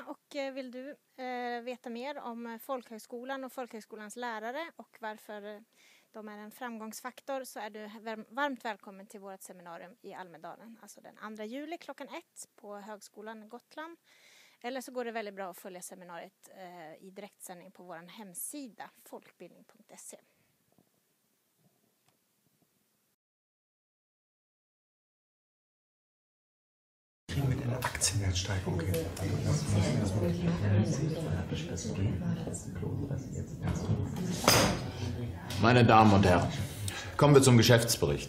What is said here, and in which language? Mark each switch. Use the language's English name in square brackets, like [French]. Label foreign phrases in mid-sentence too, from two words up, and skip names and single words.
[Swedish] Och vill du veta mer om folkhögskolan och folkhögskolans lärare och varför de är en framgångsfaktor, så är du varmt välkommen till vårt seminarium i Almedalen. Alltså den 2 juli klockan 1 på Högskolan Gotland. Eller så går det väldigt bra att följa seminariet i direktsändning på vår hemsida folkbildning.se. [German] Mit einer Aktienwertsteigerung hin. Meine Damen und Herren, kommen wir zum Geschäftsbericht.